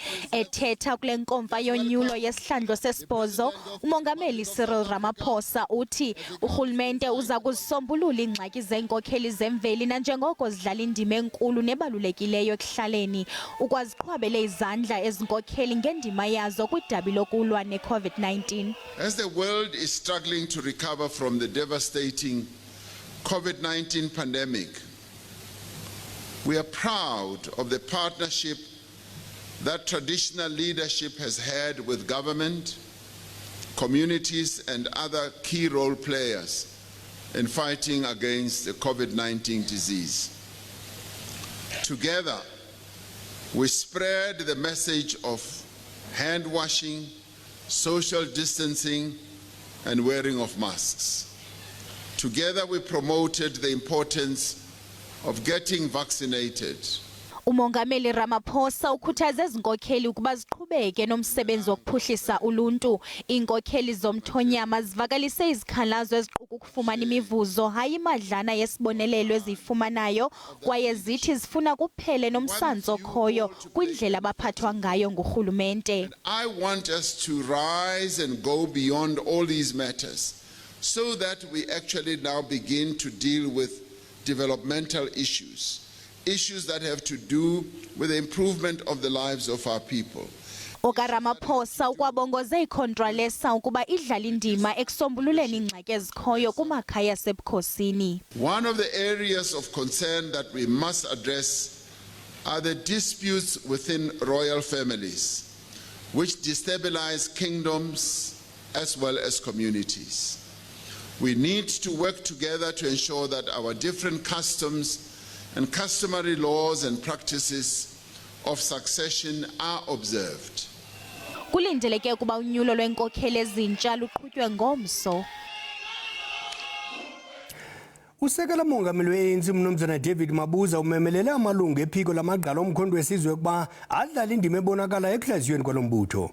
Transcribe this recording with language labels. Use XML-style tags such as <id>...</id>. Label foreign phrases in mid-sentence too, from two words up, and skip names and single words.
<xh>Ethetha kule nkomfa yonyulo yesihlandlo sesibhozo, umongameli Ramaphosa uthi urhulumente uza kuzisombulula iingxaki zeenkokheli zemveli nanjengoko zidlala indima enkulu nebalulekileyo ekuhlaleni ukwaziqhwabele izandla ezinkokheli ngendima yazo kwidabi lokulwa ne-COVID-19.</xh> <en>As the world is struggling to recover from the devastating COVID-19 pandemic, we are proud of the partnership that traditional leadership has had with government, communities and other key role players in fighting against the COVID-19 disease. Together, we spread the message of hand washing, social distancing, and wearing of masks. Together, we promoted the importance of getting vaccinated.</en> <xh>Umongameli Ramaphosa ukhuthaze izinkokheli ukuba ziqhubeke nomsebenzi wokuphuhlisa uluntu. Iinkokheli zomthonyama zivakalise izikhalazo eziquka ukufumana imivuzo hayi imadlana yesibonelelo eziyifumanayo kwaye zithi zifuna kuphele nomsantso okhoyo kwindlela abaphathwa ngayo ngurhulumente.</xh> <en>I want us to rise and go beyond all these matters so that we actually now begin to deal with developmental issues that have to do with the improvement of the lives of our people.</en> <xh>Ramaphosa ukwabongoze iContralesa ukuba idlala indima ekusombululeni ingxaki ezikhoyo kumakhaya asebukhosini.</xh> <en>One of the areas of concern that we must address are the disputes within royal families, which destabilize kingdoms as well as communities. We need to work together to ensure that our different customs and customary laws and practices of succession are observed.</en> <xh>Kulindeleke ukuba unyulo lwenkokheli ezintsha luqhutywe ngomso. Usekela mongameli we-ANC umnumzana UMabuza umemelele amalungu ephiko lamagqala omkhondo wesizwe ukuba adlala indima ebonakala ekuhlaziyweni kwalo mbutho.</xh>